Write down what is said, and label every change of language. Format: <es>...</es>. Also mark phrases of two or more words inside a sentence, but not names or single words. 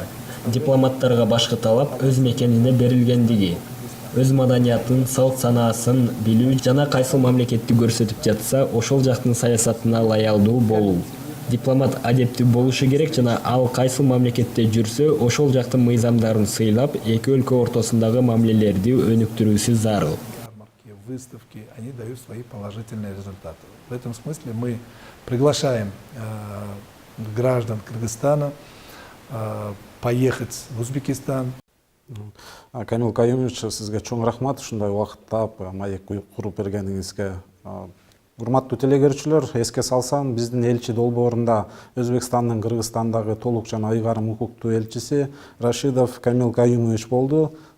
<ky>Дипломаттарга башкы талап өз мекенине берилгендиги, өз маданиятын, салт санаасын билүү жана кайсыл мамлекетти көрсөтүп жатса, ошол жактын саясатына лаялдуу болуу. Дипломат адептүү болушу керек жана ал кайсыл мамлекетте жүрсө, ошол жактын мыйзамдарын сыйлап, эки өлкө ортосундагы мамилелерди өнүктүрүүсү зарыл.</ky> <ru>Выставки, они дают свои положительные результаты. В этом смысле мы приглашаем граждан Кыргызстана поехать в Узбекистан.</ru> <ky>Камил Каюмович, сизге чоң рахмат ушундай убакыт таап маек куруп бергениңизге. Урматтуу телегөрүүчүлөр, эске салсам, биздин элчи долбоорунда Өзбекстандын Кыргызстандагы толук жана ыйгарым укуктуу элчиси Рашидов Камил Каюмович болду.</ky>